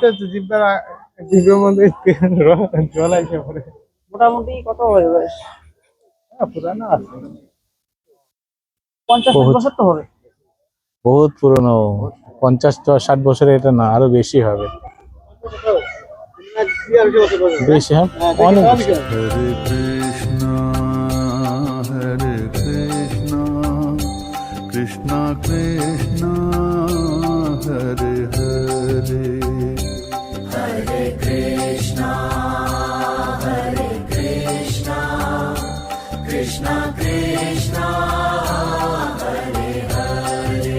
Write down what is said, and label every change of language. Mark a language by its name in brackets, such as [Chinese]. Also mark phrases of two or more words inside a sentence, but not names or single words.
[Bangla] মোটামুটি কত হবে বয়স? পুরানো আছে, 50-60 বছর তো হবে। বহুত পুরনো। 50-60 বছরে এটা না, আরো বেশি হবে। বেশি, হ্যাঁ, অনেক বেশি। [Sanskrit] Hare Krishna, Krishna Krishna, Hare Hare. Hare Krishna, Hare Krishna, Krishna Krishna, Hare Hare.